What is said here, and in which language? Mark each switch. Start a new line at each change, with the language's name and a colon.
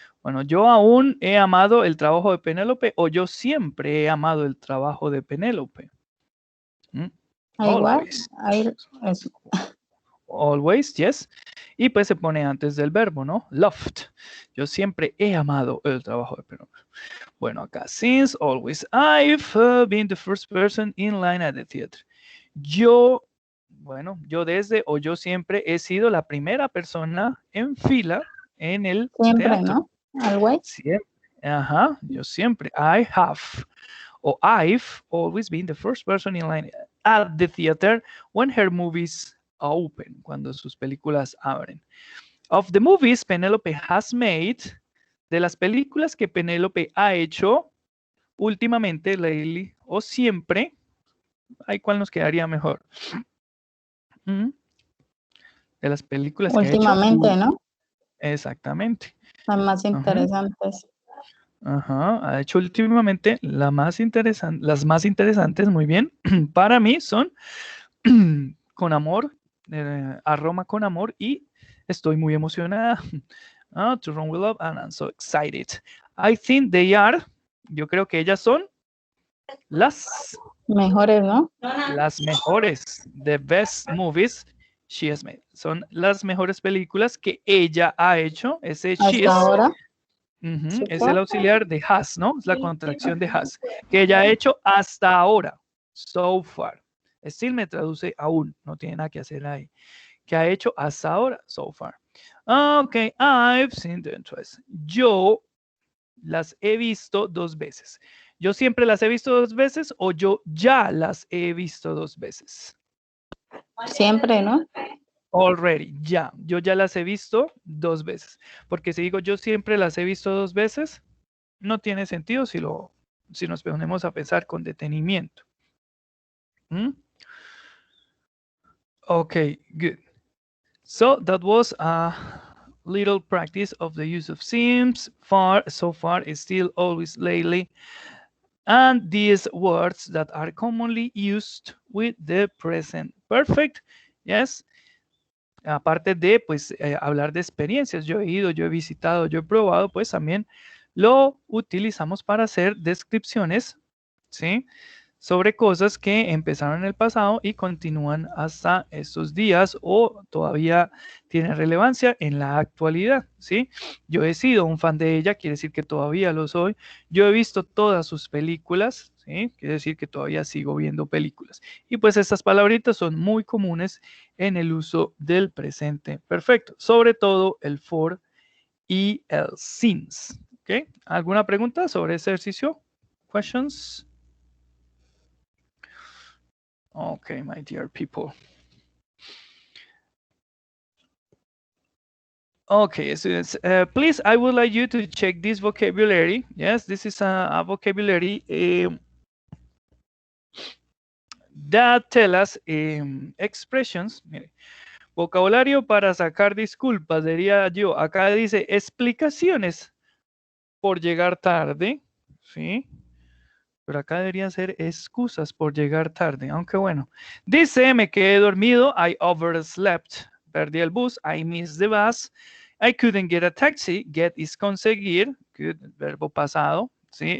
Spanish: Bueno, yo aún he amado el trabajo de Penélope o yo siempre he amado el trabajo de Penélope. Igual,
English: Always.
Spanish: eso.
English: Always, yes.
Spanish: Y pues se pone antes del verbo, ¿no? Loved. Yo siempre he amado el trabajo de Penélope.
English: Bueno, acá, since always, I've been the first person in line at the theater.
Spanish: Yo desde o yo siempre he sido la primera persona en fila en el Siempre, teatro. ¿no? Always. Siempre. Ajá, yo siempre.
English: I have. O I've always been the first person in line at the theater when her movies open,
Spanish: cuando sus películas abren.
English: Of the movies Penelope has made,
Spanish: de las películas que Penélope ha hecho últimamente, lately, o siempre, ¿hay cuál nos quedaría mejor? De las películas que ha hecho. Últimamente, ¿no? Exactamente. Las más interesantes. Ajá, ha hecho últimamente las más interesantes, muy bien. Para mí son Con amor, a Roma con amor y estoy muy emocionada.
English: To Rome with Love and I'm so excited. I think they are,
Spanish: yo creo que ellas son las mejores, ¿no? Las mejores,
English: the best movies she has made.
Spanish: Son las mejores películas que ella ha hecho. Ese she Hasta ahora. es el auxiliar de has, ¿no? Es la contracción de has. Que ella ha hecho hasta ahora. So far. Still me traduce aún. No tiene nada que hacer ahí. Que ha hecho hasta ahora. So far.
English: Ok, I've seen them twice.
Spanish: Yo las he visto 2 veces. ¿Yo siempre las he visto 2 veces o yo ya las he visto 2 veces? Siempre, ¿no? Already, ya. Yo ya las he visto 2 veces. Porque si digo yo siempre las he visto 2 veces, no tiene sentido si nos ponemos a pensar con detenimiento.
English: Okay, good. So that was a little practice of the use of seems, far, so far, still, always, lately, and these words that are commonly used with the present perfect. Yes.
Spanish: Aparte de, pues, hablar de experiencias, yo he ido, yo he visitado, yo he probado, pues también lo utilizamos para hacer descripciones, ¿sí? Sobre cosas que empezaron en el pasado y continúan hasta estos días o todavía tienen relevancia en la actualidad, ¿sí? Yo he sido un fan de ella, quiere decir que todavía lo soy. Yo he visto todas sus películas, ¿sí? Quiere decir que todavía sigo viendo películas. Y pues estas palabritas son muy comunes en el uso del presente perfecto, sobre todo el for y el since, ¿ok? ¿Alguna pregunta sobre ese ejercicio?
English: Questions? Okay, my dear people. Okay, students, please, I would like you to check this vocabulary. Yes, this is a vocabulary that tell us expressions.
Spanish: Mire, vocabulario para sacar disculpas, diría yo. Acá dice explicaciones por llegar tarde, ¿sí? Pero acá deberían ser excusas por llegar tarde, aunque bueno. Dice, me quedé dormido,
English: I overslept,
Spanish: perdí el bus,
English: I missed the bus, I couldn't get a taxi,
Spanish: get is conseguir, good, verbo pasado, ¿sí?